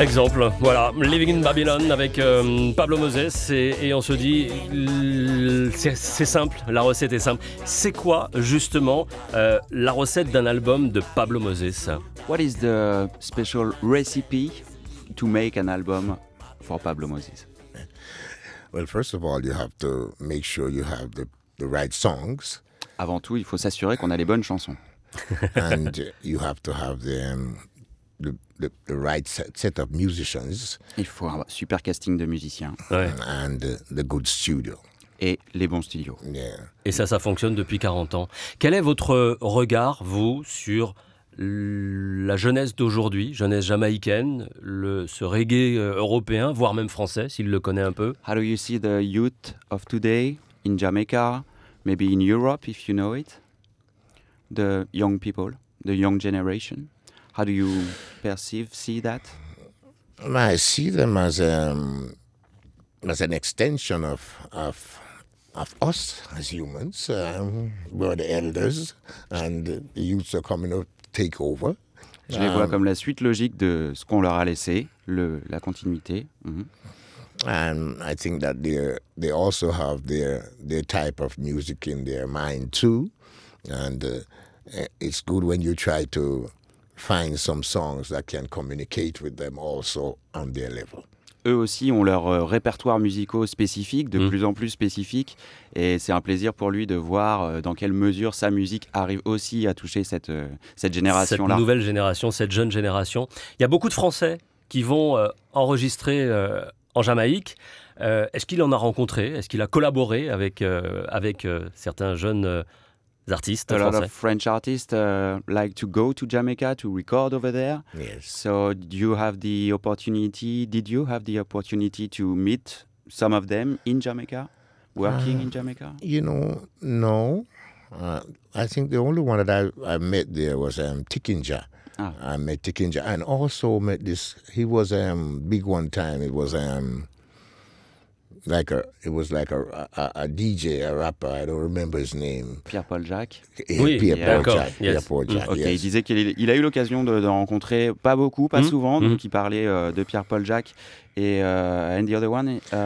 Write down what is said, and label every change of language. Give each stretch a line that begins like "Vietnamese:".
French: Exemple, voilà, Living in Babylon avec Pablo Moses et on se dit, c'est simple, la recette est simple. C'est quoi justement la recette d'un album de Pablo Moses?
English: What is the special recipe to make an album for Pablo Moses? Well, first of all, you have to make sure you have the right songs,
French: Avant tout, il faut s'assurer qu'on a les bonnes chansons.
English: and you have to have the right set of musicians
French: Il faut un super casting de musiciens Ouais.
English: and the good studio.
French: et les bons studios.
English: Yeah.
French: Et ça fonctionne depuis 40 ans. Quel est votre regard, vous, sur la jeunesse d'aujourd'hui, jeunesse jamaïcaine, ce reggae européen, voire même français, s'il le connaît un peu?
English: How do you see the youth of today in Jamaica, maybe in Europe if you know it? The young people, the young generation. How do you see that? I see them as an extension of us as humans. We're the elders, and the youths are coming up to take over.
French: Je les vois comme la suite logique de ce qu'on leur a laissé, la continuité. Mhm.
English: And I think that they also have their type of music in their mind too, and it's good when you try to find some songs that can communicate with them also on their level.
French: Eux aussi ont leur répertoire musicaux spécifique, de plus en plus spécifique, et c'est un plaisir pour lui de voir dans quelle mesure sa musique arrive aussi à toucher cette génération-là. Cette nouvelle génération, cette jeune génération. Il y a beaucoup de Français qui vont enregistrer en Jamaïque. Est-ce qu'il en a rencontré? Est-ce qu'il a collaboré avec certains jeunes artistes
English: A lot
French: français?
English: of French artists like to go to Jamaica to record over there. Yes. So did you have the opportunity to meet some of them in Jamaica, working in Jamaica? You know, no. I think the only one that I met there was Tikinja. Ah. I met Tikinja, and also met this. He was big one time. It was like a DJ, a rapper. I don't remember his name. Pierre-Paul Jacques.
French: Oui, d'accord, Jack.
English: yes. Pierre-Paul Jack, Ok, yes.
French: il disait qu'il a eu l'occasion de rencontrer, pas beaucoup, pas souvent, donc il parlait de Pierre-Paul Jacques et
English: and the other one,